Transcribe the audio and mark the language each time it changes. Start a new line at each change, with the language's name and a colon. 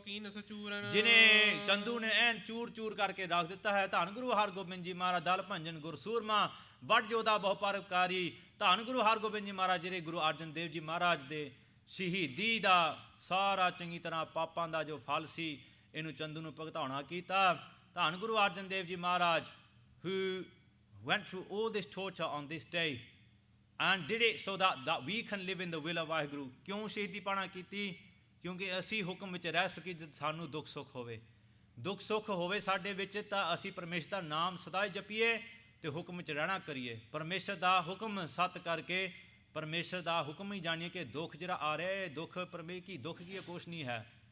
Punjabi: ਜਿਹਨੇ ਚੰਦੂ ਨੇ ਐਨ ਚੂਰ ਚੂਰ ਕਰਕੇ ਰੱਖ ਦਿੱਤਾ ਹੈ, ਧੰਨ ਗੁਰੂ ਹਰਗੋਬਿੰਦ ਜੀ ਮਹਾਰਾਜ, ਦਲ ਭੰਜਨ ਗੁਰਸੂਰਮਾ, ਵੱਡ ਜੋਧਾ ਬਹੁ ਪਰਉਪਕਾਰੀ, ਧੰਨ ਗੁਰੂ ਹਰਗੋਬਿੰਦ ਜੀ ਮਹਾਰਾਜ, ਜਿਹੜੇ ਗੁਰੂ ਅਰਜਨ ਦੇਵ ਜੀ ਮਹਾਰਾਜ ਦੇ ਸ਼ਹੀਦੀ ਦਾ ਸਾਰਾ ਚੰਗੀ ਤਰ੍ਹਾਂ ਪਾਪਾਂ ਦਾ ਜੋ ਫਲ ਸੀ, ਇਹਨੂੰ ਚੰਦੂ ਨੂੰ ਭੁਗਤਾਉਣਾ ਕੀਤਾ।
English: ਧੰਨ Guru Arjan Dev ji Maharaj who went through all this torture on this day and did it so that we can live in the will of Waheguru.
Punjabi: ਕਿਉਂ ਸ਼ਹੀਦੀ ਪਾਣਾ ਕੀਤੀ? ਕਿਉਂਕਿ ਅਸੀਂ ਹੁਕਮ ਵਿੱਚ ਰਹਿ ਸਕੀਏ। ਜਦ ਸਾਨੂੰ ਦੁੱਖ ਸੁੱਖ ਹੋਵੇ ਸਾਡੇ ਵਿੱਚ, ਤਾਂ ਅਸੀਂ ਪਰਮੇਸ਼ਰ ਦਾ ਨਾਮ ਸਦਾ ਹੀ ਜਪੀਏ ਤੇ ਹੁਕਮ ਵਿੱਚ ਰਹਿਣਾ ਕਰੀਏ। ਪਰਮੇਸ਼ਰ ਦਾ ਹੁਕਮ ਸੱਤ ਕਰਕੇ ਪਰਮੇਸ਼ਰ ਦਾ ਹੁਕਮ ਹੀ ਜਾਣੀਏ ਕਿ ਦੁੱਖ ਜਿਹੜਾ ਆ ਰਿਹਾ ਹੈ, ਦੁੱਖ ਦੁੱਖ ਕੀ ਕੁਛ ਨਹੀਂ ਹੈ।